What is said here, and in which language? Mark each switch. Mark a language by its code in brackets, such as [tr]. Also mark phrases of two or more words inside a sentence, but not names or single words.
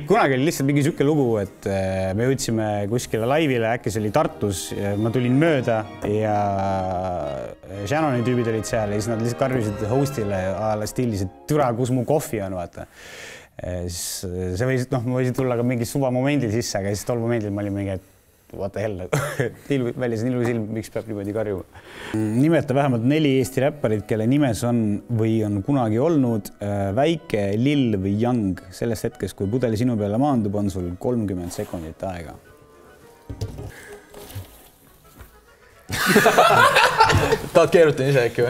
[et] Kunagi oli lihtsalt mingi süke lugu, et me jõudsime kuskile laivile, äkki see oli Tartus, ma tulin mööda ja Shannoni tüübid olid seal ja siis nad lihtsalt karjusid hostile stiilis, et türa, kus mu kohvi on, vaata. See võis, ma võisin tulla ka mingi suva momendil sisse, aga siis tol momendil ma olin mingi, et [en] what the hell, [et] väljas on ilus ilm, miks peab niimoodi karjuma. Nimeta vähemalt 4 Eesti räpparid, kelle nimes on või on kunagi olnud Väike, Lill või Young. Sellest hetkest, kui pudeli sinu peale maandub, on sul 30 sekundit aega. Tahad keerutan ise äkki või?